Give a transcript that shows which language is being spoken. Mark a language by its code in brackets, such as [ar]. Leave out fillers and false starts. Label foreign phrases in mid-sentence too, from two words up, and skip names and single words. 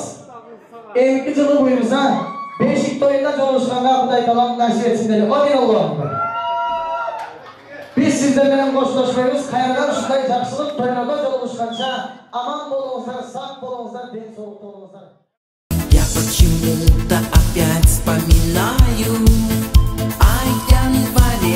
[ky] 2 жылы буюрса, бешик тоюнда жолугушканга Кудай таалам насип этсин дейли. Амин Аллахым. Биз сиздер менен коштошпойбуз. Кайрадан ушундай жакшылык тоюнда жолугушканча аман болуңуздар, сак болуңуздар, ден соолукта болуңуздар. [ru] Я почему-то опять вспоминаю, а я не